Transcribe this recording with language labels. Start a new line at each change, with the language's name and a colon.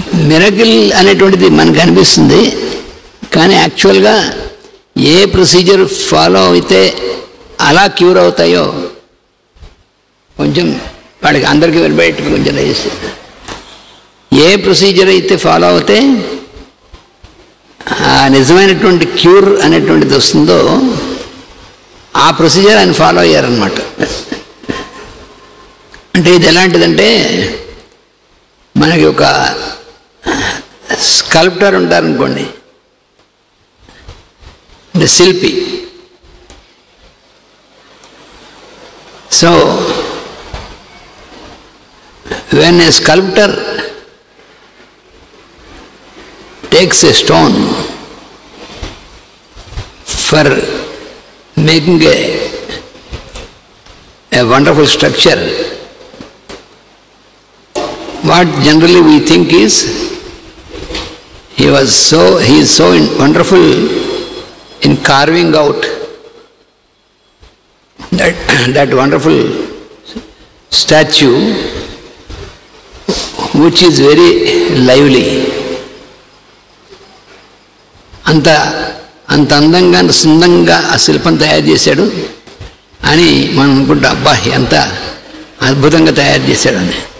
Telugu: Miracle అనేటువంటిది మనకు అనిపిస్తుంది, కానీ యాక్చువల్గా ఏ ప్రొసీజర్ ఫాలో అయితే అలా క్యూర్ అవుతాయో కొంచెం వాడికి అందరికీ వెళ్ళబెట్టి కొంచెం వేసి ఏ ప్రొసీజర్ అయితే ఫాలో అవుతే నిజమైనటువంటి క్యూర్ అనేటువంటిది వస్తుందో ఆ ప్రొసీజర్ ఆయన ఫాలో అయ్యారనమాట. అంటే ఇది ఎలాంటిదంటే, మనకి ఒక స్కల్ప్టర్ ఉంటారనుకోండి, అంటే శిల్పి.
English: So when a sculptor takes a stone for making a wonderful structure, what generally we think is he is so wonderful in carving out that wonderful statue which is very lively.
Telugu: అంత అందంగా సుందంగా ఆ శిల్పం తయారు చేశాడు అని మనం అనుకుంటాం, అబ్బా ఎంత అద్భుతంగా తయారు చేశాడని.